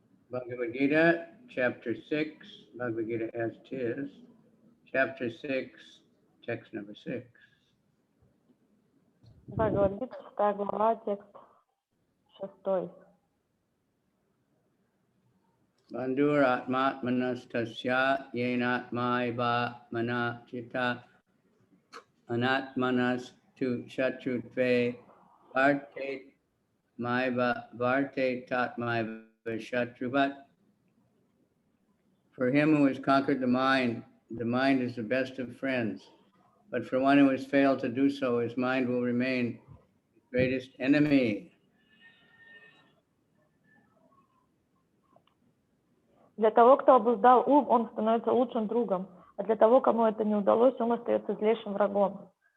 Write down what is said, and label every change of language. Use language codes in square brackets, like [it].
[en] Bhagavad-gita, Chapter 6, Bhagavad-gita as it is, Chapter 6, text number 6. [ru] Бхагавад-гита, 6 глава, текст 6. [sa] Bandhur atmatmanastasya yenatmaiva manachita anatmanas tu shatrutve varte maiva varte tatmaiva shatruvat. [en] For him who has conquered the mind is the best of friends. But for one who has failed to do so, his mind will remain his greatest enemy. [ru] Для того, кто обуздал ум, он становится лучшим другом. А для того, кому это не удалось, ум остается злейшим врагом.